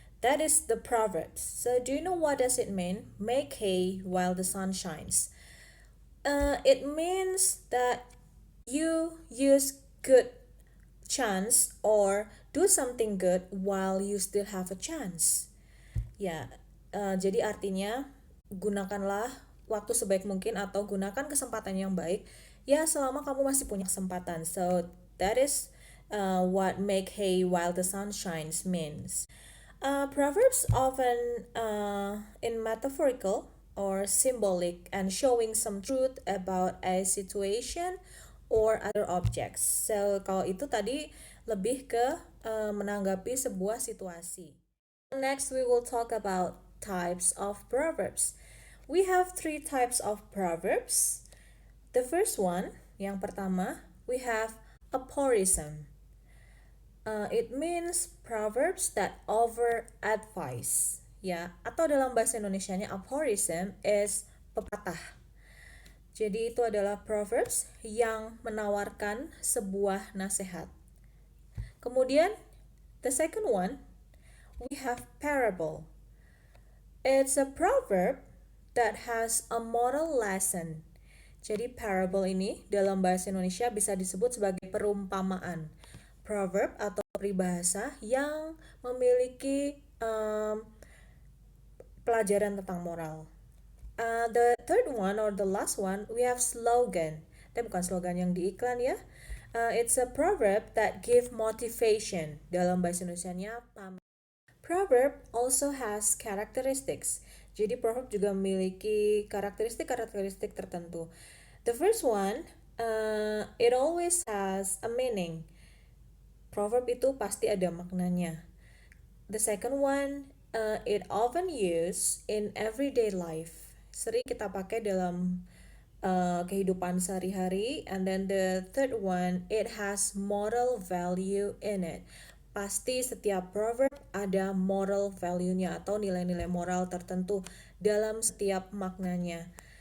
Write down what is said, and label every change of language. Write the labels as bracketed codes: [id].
[en] That is the proverb. So do you know what does it mean? Make hay while the sun shines. It means that you use good chance or do something good while you still have a chance. [id] Ya, jadi artinya gunakanlah waktu sebaik mungkin atau gunakan kesempatan yang baik ya selama kamu masih punya kesempatan. [en] So that is what make hay while the sun shines means. Proverbs often in metaphorical or symbolic and showing some truth about a situation or other objects. [id] So kalau itu tadi lebih ke menanggapi sebuah situasi. [en] Next, we will talk about types of proverbs. We have three types of proverbs. The first one, [id] yang pertama, [en] we have aphorism. It means proverbs that over advice. [id] Ya, atau dalam bahasa Indonesianya [en] aphorism is [id] pepatah. Jadi itu adalah proverbs yang menawarkan sebuah nasihat. Kemudian, [en] the second one, we have parable. It's a proverb that has a moral lesson. [id] Jadi parable ini dalam bahasa Indonesia bisa disebut sebagai perumpamaan, proverb atau peribahasa yang memiliki pelajaran tentang moral. [en] The third one or the last one, we have slogan. [id] Tapi bukan slogan yang di iklan ya. [en] It's a proverb that give motivation. [id] Dalam bahasa Indonesianya, [en] proverb also has characteristics. [id] Jadi proverb juga memiliki karakteristik tertentu. [en] The first one, it always has a meaning. [id] Proverb itu pasti ada maknanya. [en] The second one, it often used in everyday life. [id] Sering kita pakai dalam kehidupan sehari-hari. [en] And then the third one, it has moral value in it. [id] Pasti setiap proverb ada moral value-nya atau nilai-nilai moral tertentu dalam setiap maknanya.